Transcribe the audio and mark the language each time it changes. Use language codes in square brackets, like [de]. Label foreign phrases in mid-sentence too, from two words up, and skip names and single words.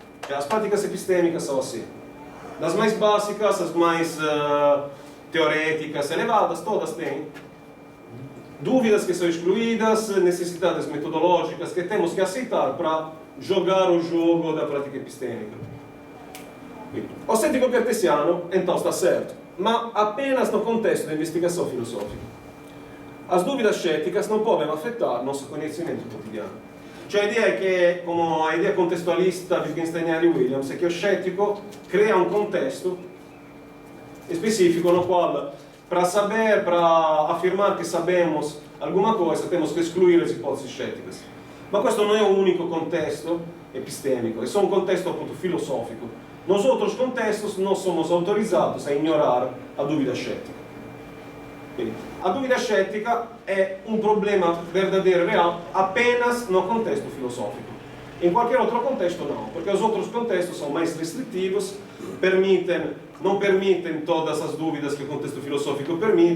[pt] As práticas epistêmicas são assim. Das mais básicas, as mais teoréticas, elevadas, todas têm dúvidas que são excluídas, necessidades metodológicas que temos que aceitar para jogar o jogo da prática epistêmica. O cético cartesiano, então, está certo, mas apenas no contexto da investigação filosófica. As dúvidas céticas não podem afetar nosso conhecimento quotidiano. [it] Cioè a ideia è che, come a ideia contestualista wittgensteiniana di Williams, è che lo scettico crea un contesto específico [pt] no qual, para afirmar que sabemos alguma coisa, temos que excluir as hipóteses céticas. [it] Ma questo non è un unico contesto epistêmico, [pt] é só um contexto [it] appunto filosófico. [pt] Nos outros contextos, nós somos autorizados a ignorar a dúvida cética. Quindi, a dúvida cética é um problema verdadeiro e real apenas no contexto filosófico. Em qualquer outro contexto não, porque os outros contextos são mais restritivos, não permitem todas as dúvidas que o contexto filosófico permite.